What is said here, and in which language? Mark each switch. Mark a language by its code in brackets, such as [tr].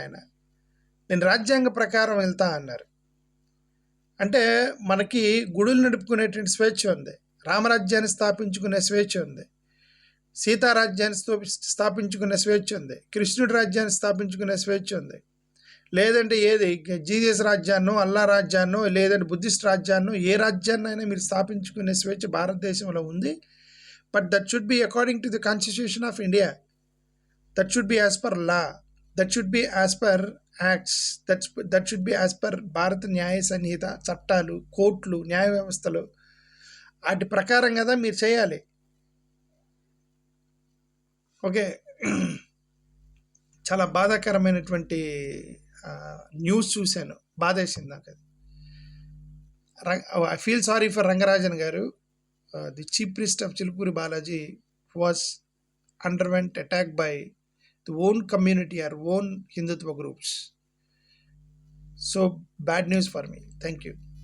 [te] ఆయన నేను రాజ్యాంగ ప్రకారం వెళ్తా అన్నారు. అంటే మనకి గుడులు నడుపుకునేటువంటి స్వేచ్ఛ ఉంది, రామరాజ్యాన్ని స్థాపించుకునే స్వేచ్ఛ ఉంది, సీతారాజ్యాన్ని స్థాపించుకునే స్వేచ్ఛ ఉంది, కృష్ణుడి రాజ్యాన్ని స్థాపించుకునే స్వేచ్ఛ ఉంది. లేదంటే ఏది జీసస్ రాజ్యాన్నో, అల్లా రాజ్యాన్నో, లేదంటే బుద్ధిస్ట్ రాజ్యాన్నో, ఏ రాజ్యాన్నైనా మీరు స్థాపించుకునే స్వేచ్ఛ భారతదేశంలో ఉంది. [en] But that should be according to the Constitution of India. That should be as per law. That should be as per acts. That should be as per [te] భారత న్యాయ సంహిత, చట్టాలు, కోర్టులు, న్యాయ వ్యవస్థలు వాటి ప్రకారం కదా మీరు చేయాలి. ఓకే, చాలా బాధాకరమైనటువంటి న్యూస్ చూశాను, బాధేసింది నాకు అది. [en] I feel sorry for Rangarajan Garu, the chief priest of Chilpuri Balaji, was underwent attack by the own community or own Hindutva groups. So bad news for me. Thank you.